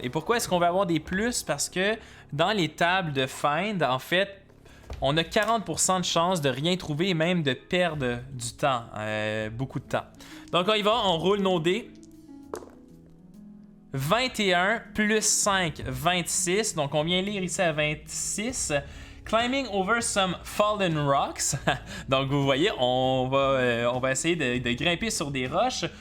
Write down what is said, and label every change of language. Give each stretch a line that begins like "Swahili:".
French: Et pourquoi est-ce qu'on va avoir des plus? Parce que dans les tables de find, en fait, on a 40% de chance de rien trouver et même de perdre du temps, beaucoup de temps. Donc on y va, on roule nos dés. 21 plus 5, 26. Donc on vient lire ici à 26.
English: Climbing over some fallen rocks.
French: Donc, vous voyez, on va essayer de grimper sur des roches.